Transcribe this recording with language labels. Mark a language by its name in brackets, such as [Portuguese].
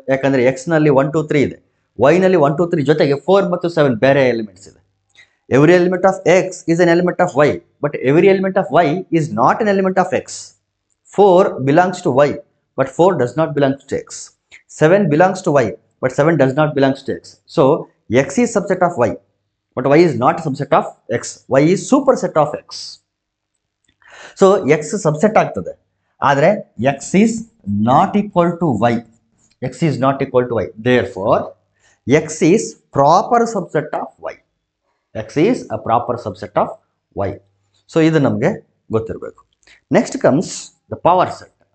[Kannada] ಯಾಕಂದ್ರೆ ಎಕ್ಸ್ ನಲ್ಲಿ 1 2 3 ಇದೆ, ವೈ ನಲ್ಲಿ 1 2 3 ಜೊತೆಗೆ 4 ಮತ್ತು 7 ಬೇರೆ ಎಲಿಮೆಂಟ್ಸ್ ಇದೆ. [English] Every element of x is an element of y, but every element of y is not an element of x. 4 belongs to y, but 4 does not belongs to x. 7 belongs to y, but 7 does not belongs to x. So x is subset of y, but y is not a subset of x. y is superset of x. So x subset [Kannada] ಆಗ್ತದೆ, ಆದರೆ [English] x is not equal to y. x is not equal to y. Therefore x is proper subset of y. x is a proper subset of y. [Kannada] So ಇದು ನಮಗೆ ಗೊತ್ತಿರಬೇಕು. [English] Next comes the power set.